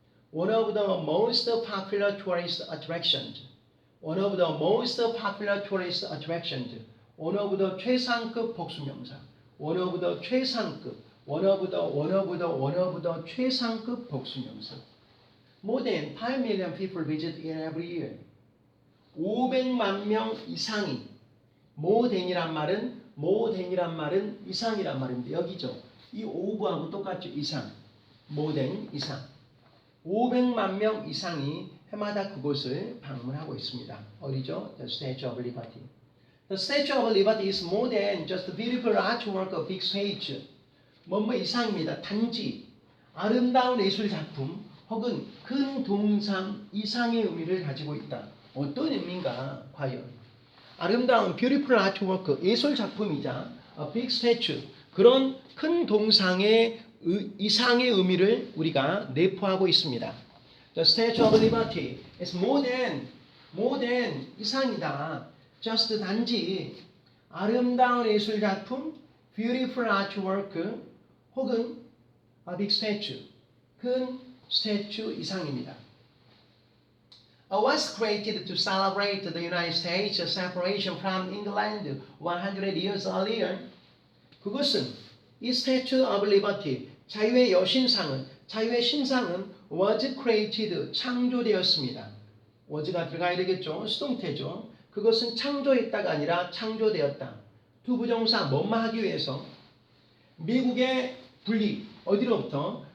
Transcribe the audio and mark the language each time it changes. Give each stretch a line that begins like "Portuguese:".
English: one of the most popular tourist attractions. one of the most popular tourist attractions. one of the
Korean: 최상급 복수명사.
English: one of the 최상급. one of the 최상급 복수명사. More than 5 million people visit it every year.
Korean: 500만 명 이상이
English: more than
Korean: 이란 말은 이상이란 말인데 여기죠. 이 over하고 똑같죠. 이상.
English: more than
Korean: 이상. 500만 명 이상이 해마다 그곳을 방문하고 있습니다. 어디죠? The Statue of Liberty.
English: The Statue of Liberty is more than just a beautiful artwork of big stage.
Korean: 뭐뭐 이상입니다. 단지 아름다운 예술 작품 혹은 큰 동상 이상의 의미를 가지고 있다. 어떤 의미인가? 과연 아름다운
English: beautiful artwork
Korean: 예술 작품이자
English: a big statue
Korean: 그런 큰 동상의 이상의 의미를 우리가 내포하고 있습니다.
English: The Statue of Liberty is more than more than
Korean: 이상이다. just 단지 아름다운 예술 작품,
English: beautiful artwork
Korean: 혹은
English: a big statue,
Korean: 큰 스태츄 이상입니다.
English: Was created to celebrate the United States separation from England 100 years earlier.
Korean: 그것은 이 Statue of Liberty, 자유의 여신상은, 자유의 신상은
English: was created,
Korean: 창조되었습니다. was가 들어가야 되겠죠. 수동태죠. 그것은 창조했다가 아니라 창조되었다. 두 부정사 뭐뭐 하기 위해서 미국의 분리, 어디로부터?